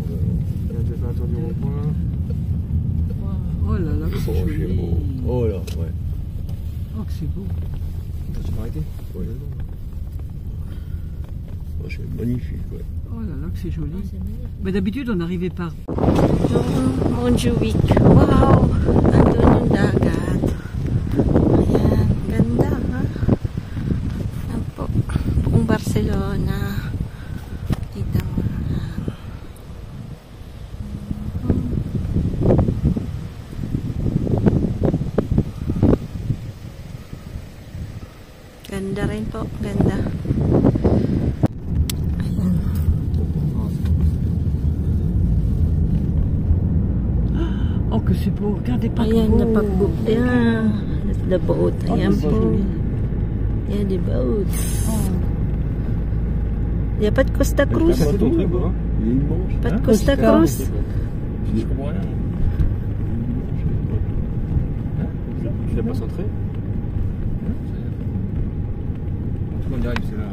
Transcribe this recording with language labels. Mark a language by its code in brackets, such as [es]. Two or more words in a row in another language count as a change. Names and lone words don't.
[fr] Tiens, je vais faire un tour du rond-point. Oh là là, que c'est joli. Oh là, ouais. Oh, que c'est beau. Attends, tu vas arrêter? Ouais. Oh, c'est magnifique, ouais. Oh là là, que c'est joli. Mais d'habitude, on arrivait par... Montjuic. Wow! [tl] Andun yung dagat. Ayan. Ganda, ha? Ayan po. Buong Barcelona. Kita mo lang. Ganda rin po. Ganda. [fr] Oh, que c'est beau. Regardez pas. [tl] Ayan, napag-book. Ayan. [en] The boat. [tl] Ayan [fr] c'est [tl] po. [fr] joli. [tl] Ayan, [en] the boats. [fr] Y'a pas de Costa Cruz. Il est immense. Pas de Costa Cruz. Je comprends rien. Tu l'as pas centré? Tout le monde arrive, c'est là.